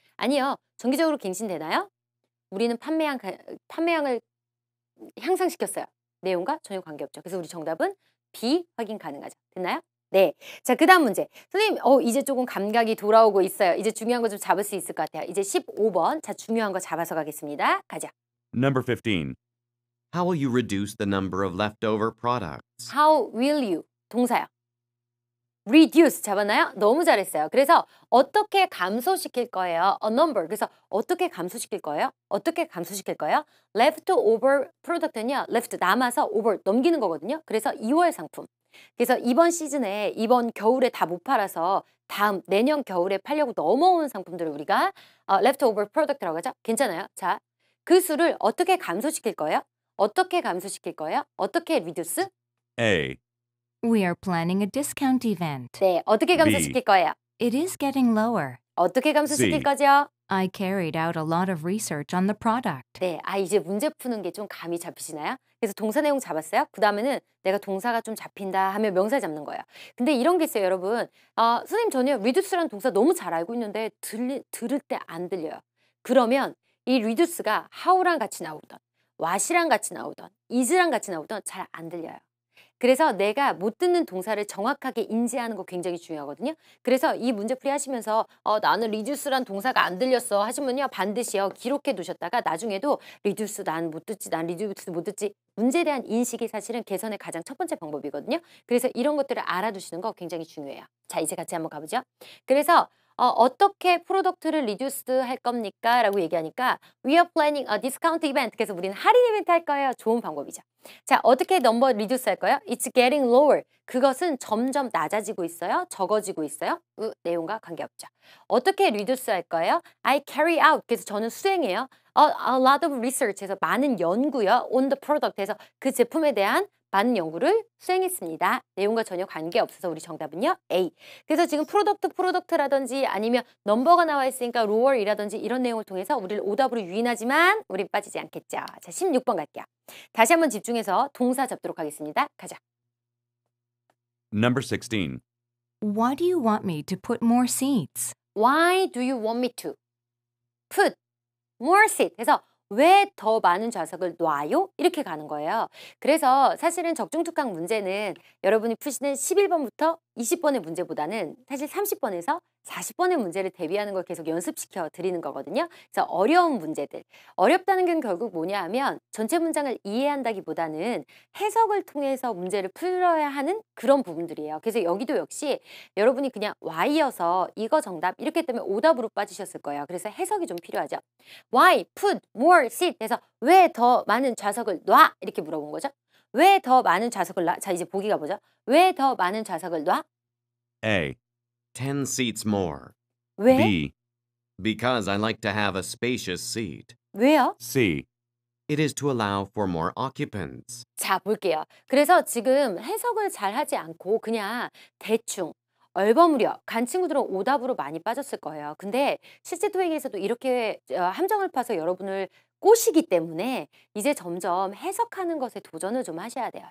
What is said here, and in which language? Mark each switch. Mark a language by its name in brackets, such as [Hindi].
[Korean] 아니요, 정기적으로 갱신되나요? 우리는 판매량을 향상시켰어요. 내용과 전혀 관계없죠. 그래서 우리 정답은 B 확인 가능하죠. 됐나요? 네. 자, 그 다음 문제. 선생님, 이제 조금 감각이 돌아오고 있어요. 이제 중요한 거 좀 잡을 수 있을 것 같아요. 이제 15번. 자, 중요한 거 잡아서 가겠습니다. 가자. [English] Number 15. How will you reduce the number of leftover products? How will you? [Korean] 동사요. reduce 잡았나요? 너무 잘했어요. 그래서 어떻게 감소시킬 거예요? [English] A number. [Korean] 그래서 어떻게 감소시킬 거예요? 어떻게 감소시킬 거예요? leftover product는요. left 남아서 over 넘기는 거거든요. 그래서 2월 상품. 그래서 이번 시즌에 이번 겨울에 다 못 팔아서 다음 내년 겨울에 팔려고 넘어오는 상품들을 우리가 leftover product라고 하죠. 괜찮아요? 자, 그 수를 어떻게 감소시킬 거예요? 어떻게 감소시킬 거예요? 어떻게 reduce? [English] A, We are planning a discount event. [Korean] 네, 어떻게 감소시킬 거예요? [English] It is getting lower. [Korean] 어떻게 감소시킬 [English] C. [Korean] 거죠? [English] I carried out a lot of research on the product. [Korean] 네, 이제 문제 푸는 게 좀 감이 잡히시나요? 그래서 동사 내용 잡았어요? 그 다음에는 내가 동사가 좀 잡힌다 하면 명사 잡는 거예요. 근데 이런 게 있어요, 여러분. 선생님 전혀 reduce라는 동사 너무 잘 알고 있는데 들을 때 안 들려요. 그러면 이 reduce가 how랑 같이 나오던, what이랑 같이 나오던, is랑 같이 나오던 잘 안 들려요. 그래서 내가 못 듣는 동사를 정확하게 인지하는 거 굉장히 중요하거든요. 그래서 이 문제풀이 하시면서 나는 reduce란 동사가 안 들렸어 하시면요. 반드시요. 기록해 두셨다가 나중에도 reduce 난 못 듣지, 난 reduce 못 듣지. 문제에 대한 인식이 사실은 개선의 가장 첫 번째 방법이거든요. 그래서 이런 것들을 알아두시는 거 굉장히 중요해요. 자, 이제 같이 한번 가보죠. 그래서 어떻게 프로덕트를 리듀스 할 겁니까? 라고 얘기하니까 [English] We are planning a discount event. [Korean] 그래서 우리는 할인 이벤트 할 거예요. 좋은 방법이죠. 자, 어떻게 넘버 리듀스 할 거예요? [English] It's getting lower. [Korean] 그것은 점점 낮아지고 있어요. 적어지고 있어요. 내용과 관계없죠. 어떻게 리듀스 할 거예요? [English] I carry out. [Korean] 그래서 저는 수행해요. [English] A lot of research. [Korean] 해서 많은 연구요. [English] On the product. [Korean] 해서 그 제품에 대한 많은 연구를 수행했습니다. 내용과 전혀 관계없어서 우리 정답은요. A. 그래서 지금 프로덕트라든지 아니면 넘버가 나와 있으니까 lower이라든지 이런 내용을 통해서 우리를 오답으로 유인하지만 우린 빠지지 않겠죠. 자, 16번 갈게요. 다시 한번 집중해서 동사 잡도록 하겠습니다. 가자. [English] Number 16. Why do you want me to put more seats? Why do you want me to put more seat? [Korean] 그래서 왜 더 많은 좌석을 놔요? 이렇게 가는 거예요. 그래서 사실은 적중특강 문제는 여러분이 푸시는 11번부터 20번의 문제보다는 사실 30번에서 40번의 문제를 대비하는 걸 계속 연습시켜 드리는 거거든요. 그래서 어려운 문제들. 어렵다는 건 결국 뭐냐 하면 전체 문장을 이해한다기보다는 해석을 통해서 문제를 풀어야 하는 그런 부분들이에요. 그래서 여기도 역시 여러분이 그냥 Y여서 이거 정답 이렇게 때문에 오답으로 빠지셨을 거예요. 그래서 해석이 좀 필요하죠. [English] Why put more seat? [Korean] 해서 왜 더 많은 좌석을 놔? 이렇게 물어본 거죠. 왜 더 많은 좌석을 놔? 자, 이제 보기 가보죠. 왜 더 많은 좌석을 놔? [English] A, 10 seats more. [Korean] 왜? [English] B, Because I like to have a spacious seat. [Korean] 왜요? [English] C, It is to allow for more occupants. [Korean] 자, 볼게요. 그래서 지금 해석을 잘 하지 않고 그냥 대충 얼버무려 간 친구들은 오답으로 많이 빠졌을 거예요. 근데 실제 토익에서도 이렇게 함정을 파서 여러분을 꼬시기 때문에 이제 점점 해석하는 것에 도전을 좀 하셔야 돼요.